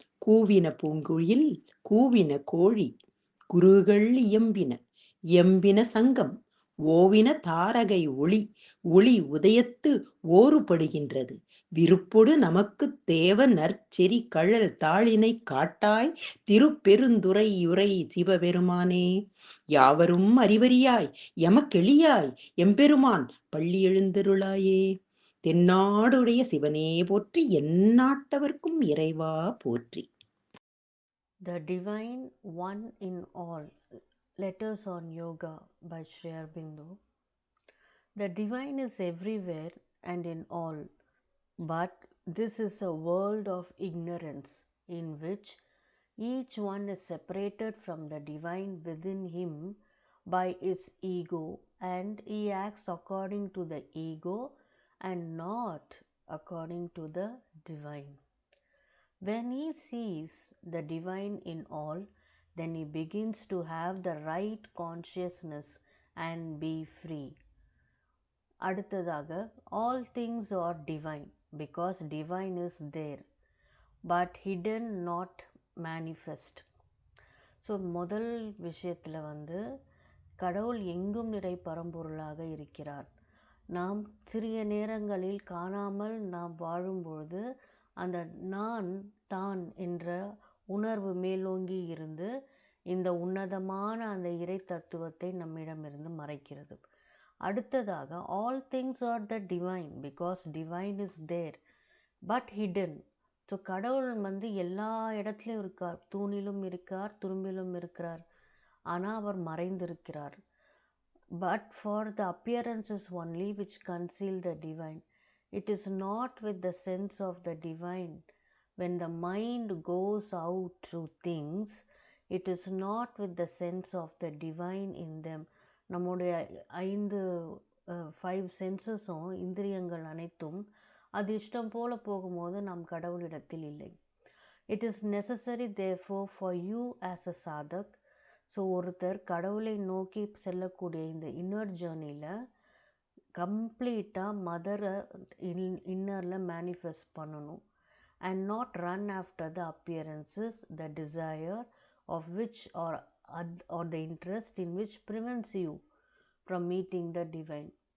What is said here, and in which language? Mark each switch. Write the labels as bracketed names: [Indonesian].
[Tamil] கூவின பூங்குயில் கூவின கோழி குருகள் எம்பின சங்கம் ஓவின தாரகை ஒளி ஒளி உதயத்து ஓறுபடுகின்றது விருப்பொடு நமக்கு தேவ நற்செறி கழல் தாளினை காட்டாய் திருப்பெருந்துறையுரை சிவபெருமானே. யாவரும் அறிவறியாய் எமக்கெளியாய் எம்பெருமான் பள்ளி எழுந்தருளாயே. தென்னாடுடைய சிவனே போற்றி எந்நாட்டவர்க்கும் இறைவா போற்றி. [English] The Divine One in All. Letters on Yoga by Sri Aurobindo. The Divine is everywhere and in all, but this is a world of ignorance in which each one is separated from the Divine within him by his ego, and he acts according to the ego and not according to the Divine. When he sees the Divine in all, then he begins to have the right consciousness and be free. [Tamil] அடுத்ததாக, [English] all things are divine because divine is there but hidden, not manifest. [Tamil] So முதல் விஷயத்தில் கடவுள் எங்கும் நிறை பரம்பொருளாக இருக்கிறார். நாம் சிறிய நேரங்களில் காணாமல் நாம் வாழும்பொழுது அந்த நான் தான் என்ற உணர்வு மேலோங்கி இருந்து இந்த உன்னதமான அந்த இறை தத்துவத்தை நம்மிடமிருந்து மறைக்கிறது. [English] அடுத்ததாக, all things are the divine because divine is there but hidden. [Tamil] So கடவுள் எல்லா இடத்துலையும் இருக்கார், தூணிலும் இருக்கார், துரும்பிலும் இருக்கிறார், ஆனால் அவர் மறைந்திருக்கிறார். [English] But for the appearances only which conceal the divine. It is not with the sense of the divine. When the mind goes out to things, it is not with the sense of the divine in them. [Tamil] நம்முடைய 5 சென்சஸும் இந்திரியங்கள் அனைத்தும் அது இஷ்டம் போல போகும்போது நாம் கடவுளிடத்தில் இல்லை. [English] It is necessary therefore for you as a sadhak. [Tamil] So ஒருத்தர் கடவுளை நோக்கி செல்லக்கூடிய இந்த இன்னர் ஜேர்னியில் கம்ப்ளீட்டாக மதரை இன்னரில் மேனிஃபெஸ்ட் பண்ணணும். [English] And not run after the appearances, the desire of which are the interest in which prevents you from meeting the divine.